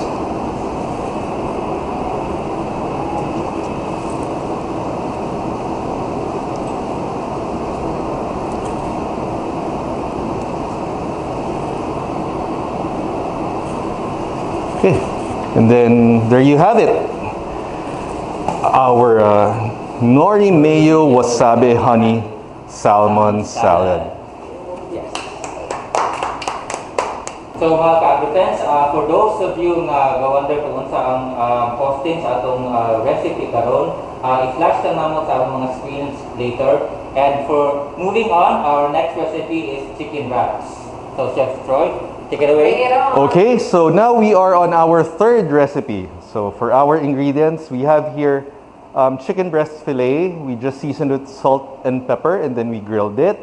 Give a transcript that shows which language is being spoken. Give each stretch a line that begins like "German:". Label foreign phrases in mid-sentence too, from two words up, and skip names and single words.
English: Okay, and then there you have it. Our nori mayo wasabi honey salmon salad.
Cebuano: Yes. So mga ka-agrifriends,
English: for those of you
Cebuano: nga gawonder kung unsa ang posting sa atong recipe karon, i-flash lang namo sa mga screens later.
English: And for moving on, our next recipe is chicken wraps. So Chef Troy, take it away. Okay, so now we are on our third recipe. So for our ingredients, we have here chicken breast fillet. We just seasoned with salt and pepper and then we grilled it.